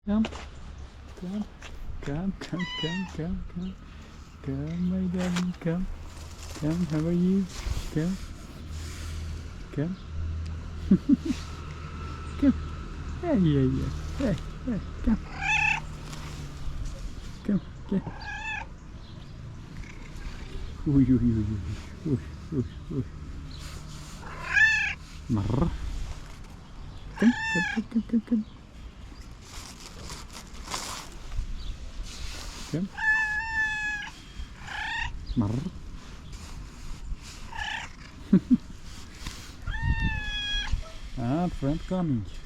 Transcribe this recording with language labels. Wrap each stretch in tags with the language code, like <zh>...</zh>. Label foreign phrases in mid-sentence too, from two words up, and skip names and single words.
<en>Come, come, come, come, come, come, come. Come, my darling, come. Come, how are you? Come. Come. Come. Yeah, yeah, yeah. Hey, hey, come. Come, come. Uy, uy, uy, uy, uy, uy. Marr. Come, come, come, come, come. Come. Marr. Ah, friend coming.</en>